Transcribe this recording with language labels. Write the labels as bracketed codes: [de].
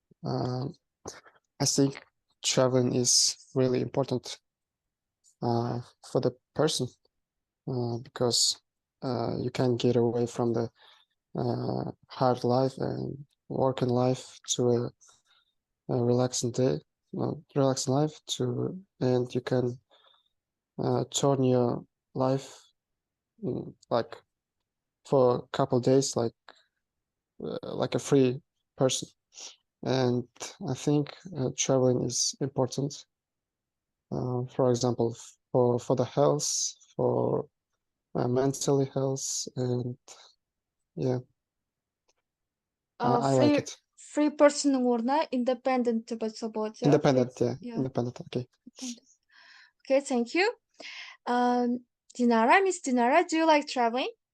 [en] I think traveling is really important for the person because you can get away from the hard life and working life to a relaxing day, relaxing life and you can turn your life like for a couple days like a free person. And I think traveling is important. For example, for the health, for mentally health, and yeah, I like it. [kk] Free personның орнына independent деп айтса болады, иә? [en] Independent, yeah, Yeah. independent, okay. Okay, thank you. Dinara, Miss Dinara, do you like traveling?